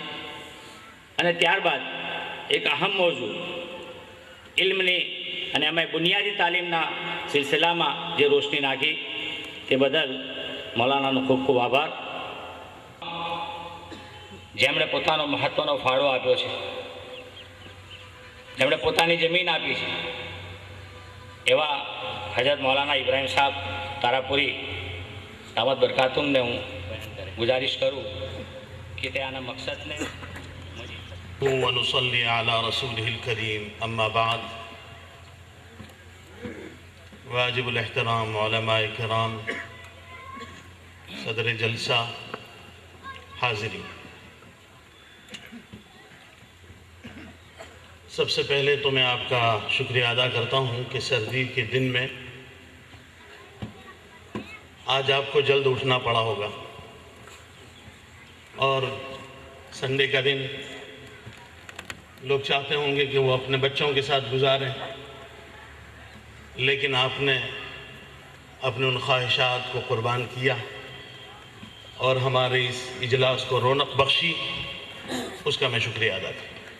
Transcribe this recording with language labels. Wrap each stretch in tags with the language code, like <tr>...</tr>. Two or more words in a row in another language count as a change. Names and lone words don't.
<gu>અને ત્યારબાદ એક અહમ મોજુ ઇલ્મની અને અમે બુનિયાદી તાલીમના સિલસિલામાં જે રોશની નાખી તે બદલ મૌલાનાનો ખૂબ ખૂબ આભાર, જેમણે પોતાનો મહત્ત્વનો ફાળો આપ્યો છે, જેમણે પોતાની જમીન આપી છે, એવા હજરત મૌલાના ઇબ્રાહીમ સાહેબ તારાપુરી દામત બરકાતુમને હું ગુજારિશ કરું કે તે આના મકસદને</gu> <ar>ونصلي على رسوله الكريم أما بعد</ar> <ur>واجب الاحترام علماء کرام صدر جلسہ حاضری، سب سے پہلے تو میں آپ کا شکریہ ادا کرتا ہوں کہ سردی کے دن میں آج آپ کو جلد اٹھنا پڑا ہوگا اور سنڈے کا دن لوگ چاہتے ہوں گے کہ وہ اپنے بچوں کے ساتھ گزاریں، لیکن آپ نے اپنے ان خواہشات کو قربان کیا اور ہمارے اس اجلاس کو رونق بخشی، اس کا میں شکریہ ادا کرتا ہوں۔</ur>